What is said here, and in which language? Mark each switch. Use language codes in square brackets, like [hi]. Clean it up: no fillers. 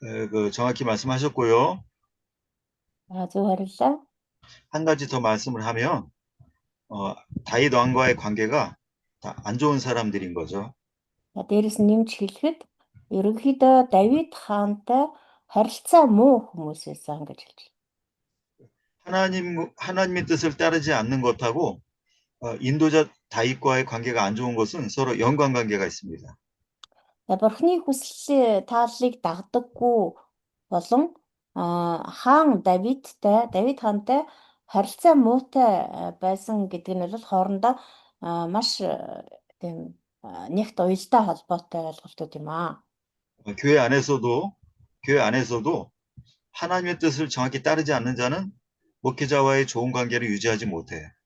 [ko] 그 정확히 말씀하셨고요. 아주 화를라. 한 가지 더 말씀을 하면 다윗 왕과의 관계가 다 안 좋은 사람들인 거죠. [mn] Дээрээс нэмж хэлэхэд ерөнхийдөө Давид хаантай харилцаа муу хүмүүс байсан гэж хэлж байна. [ko] 하나님의 뜻을 따르지 않는 것하고 인도자 다윗과의 관계가 안 좋은 것은 서로 연관관계가 있습니다. [mn] Бурхны хүсэл тааллыг дагдаггүй болон хаан Давид хаантай харилцаа муутай байсан гэдэг нь бол хоорондоо маш тийм нэгт уялдаа холбоотой ойлголтууд юм аа. [ko] 교회 안에서도 하나님의 뜻을 정확히 따르지 않는 자는 목회자와의 좋은 관계를 유지하지 못해요.